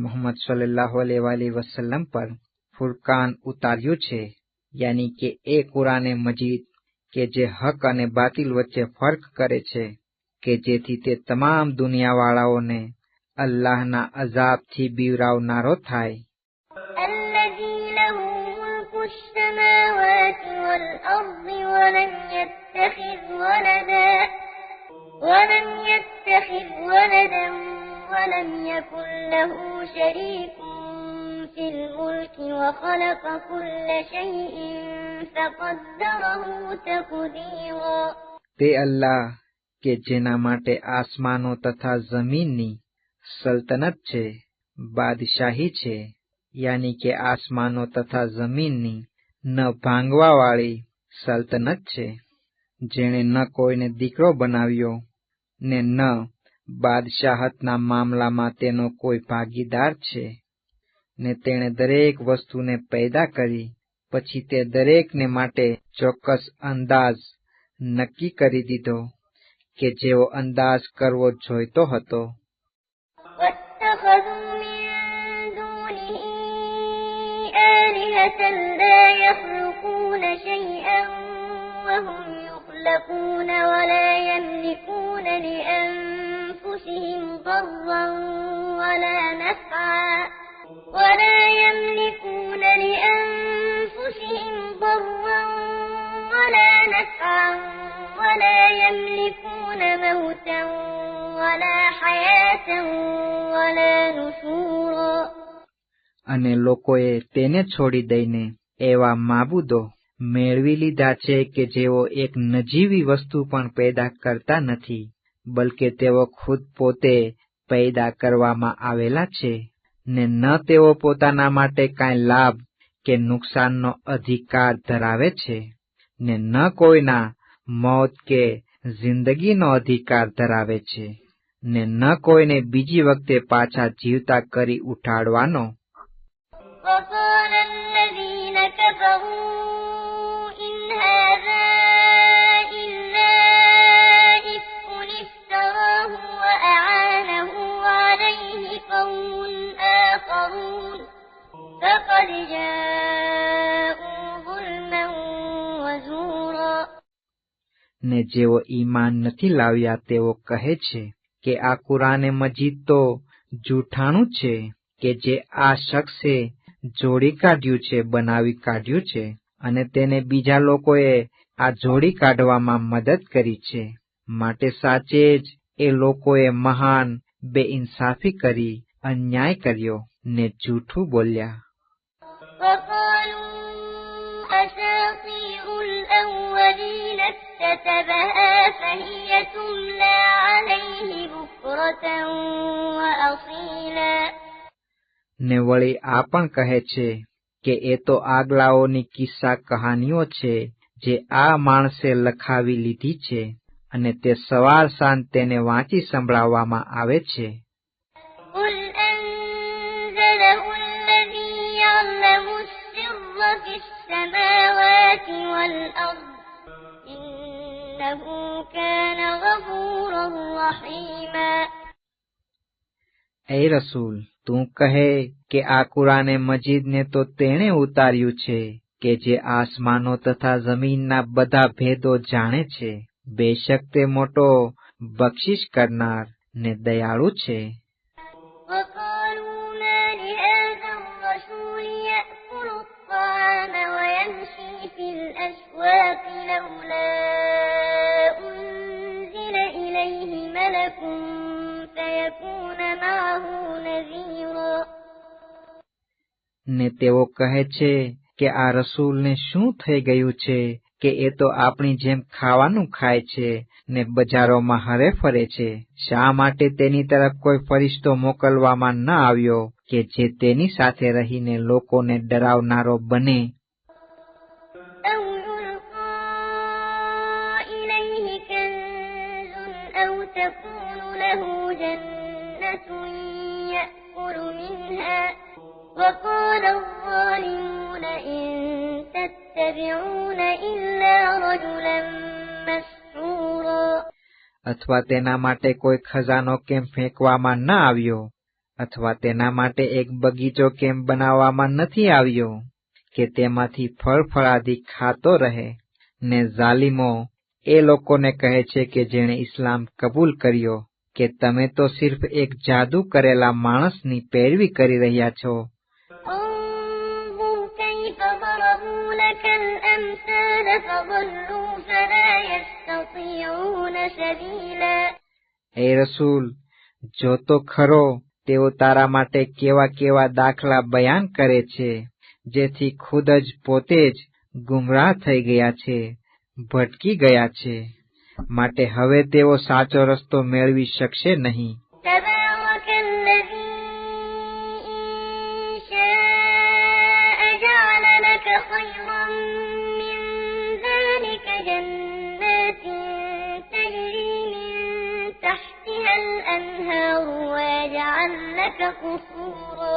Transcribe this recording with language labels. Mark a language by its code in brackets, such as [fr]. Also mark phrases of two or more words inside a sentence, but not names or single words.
[gu] મોહમ્મદ [ar] صلى الله عليه وسلم [gu] પર ફુરકાન ઉતાર્યું છે, યાની કે એ કુરાને મજીદ કે જે હક અને બાતિલ વચ્ચે ફર્ક કરે છે, કે જેથી તે તમામ દુનિયાવાળાઓને અલ્લાહના અઝાબથી બીવરાવનારો થાય। [ar] ولم يتخذ ولدا ولم يكن له شريك في الملك وخلق كل شيء فقدره تقديرا। [gu] તે અલ્લાહ કે જેના માટે આસમાનો તથા જમીનની સલ્તનત છે, બાદશાહી છે, યાની કે આસમાનો તથા જમીનની ન ભાંગવાવાળી સલ્તનત છે, જેણે ન કોઈને દીકરો બનાવ્યો ને ન બાદશાહતના મામલામાં તેનો કોઈ ભાગીદાર છે, ને તેણે દરેક વસ્તુને પેદા કરી પછી તે દરેકને માટે ચોક્કસ અંદાજ નક્કી કરી દીધો કે જેવો અંદાજ કરવો જોઈતો હતો। [ar] ولا يملكون لأنفسهم ضرا ولا نفعا ولا يملكون موتا ولا حياة ولا نشورا। [gu] અને લોકોએ તેને છોડી દઈને એવા માબૂદો મેળવી લીધા છે કે જેઓ એક નજીવી વસ્તુ પણ પેદા કરતા નથી, બલકે તેઓ ખુદ પોતે પેદા કરવામાં આવેલા છે, ને ન તેઓ પોતાના માટે કાંઈ લાભ કે નુકસાનનો અધિકાર ધરાવે છે, ને ન કોઈના મોત કે જિંદગીનો અધિકાર ધરાવે છે, ને ન કોઈને બીજી વખતે પાછા જીવતા કરી ઉઠાડવાનો। [ar] وقال الذين كفروا إن هذا إلا إفك افتراه وأعانه عليه قوم آخرون فقد جاءوا ظلما وزورا। [gu] ને જેઓ ઈમાન નથી લાવ્યા તેઓ કહે છે કે આ કુરાને મજીદ તો જૂઠાણું છે કે જે આ શખ્સે જોડી કાઢ્યું છે, બનાવી કાઢ્યું છે, અને તેને બીજા લોકોએ આ જોડી કાઢવામાં મદદ કરી છે, માટે સાચે જ એ લોકોએ મહાન બેઇન્સાફી કરી, અન્યાય કર્યો ને જૂઠું બોલ્યા۔ [ar] أساطير الأولين اكتتبها فهي تملى عليه بكرة وأصيلا। [gu] ને વળી આ પણ કહે છે કે એ તો આગલાઓની કિસ્સા કહાનીઓ છે જે આ માણસે લખાવી લીધી છે, અને તે સવાર સાંજ તેને વાંચી સંભળાવવામાં આવે છે। [ar] قل أنزله الذي يعلم السر في السماوات والأرض إنه كان غفورا رحيما۔ [gu] એ રસૂલ, તું કહે કે આ કુરાને મજીદને તો તેણે ઉતાર્યું છે કે જે આસમાનો તથા જમીનના બધા ભેદો જાણે છે, બેશક તે મોટો બક્ષિશ કરનાર ને દયાળુ છે। [ar] وقالوا ما لهذا الرسول يأكل الطعام ويمشي في الأسواق لولا أنزل إليه ملك فيكون معه نذيرا। [gu] ને તેઓ કહે છે કે આ રસૂલને શું થઈ ગયું છે કે એ તો આપણી જેમ ખાવાનું ખાય છે ને બજારોમાં હરે ફરે છે. શા માટે તેની તરફ કોઈ ફરિશ્તો મોકલવામાં ન આવ્યો કે જે તેની સાથે રહીને લોકોને ડરાવનારો બને? [ar] أو يلقى إليه كنز أو تكون له جنة يأكل منها وقال الظالمون إن تتبعون إلا رجلا مسحورا. [gu] અથવા તેના માટે કોઈ ખજાનો કેમ ફેંકવામાં ન આવ્યો, અથવા તેના માટે એક બગીચો કેમ બનાવવામાં નથી આવ્યો કે તેમાંથી ફળફળાદી ખાતો રહે? ને ઝાલિમો એ લોકોને કહે છે કે જેણે ઇસ્લામ કબૂલ કર્યો કે તમે તો સિર્ફ એક જાદુ કરેલા માણસની પેરવી કરી રહ્યા છો. [ar] انظر كيف ضربوا لك الأمثال فضلوا فلا يستطيعون سبيلا. [gu] એ રસૂલ, જો તો ખરો તેઓ તારા માટે કેવા કેવા દાખલા બયાન કરે છે, જેથી ખુદ જ પોતે જ ગુમરાહ થઈ ગયા છે, ભટકી ગયા છે. માટે હવે તેઓ સાચો રસ્તો મેળવી શકશે નહીં. [ar] تبارك الذي إن شاء جعل لك خيرا من ذلك جنات تجري من تحتها الأنهار ويجعل لك قصورا.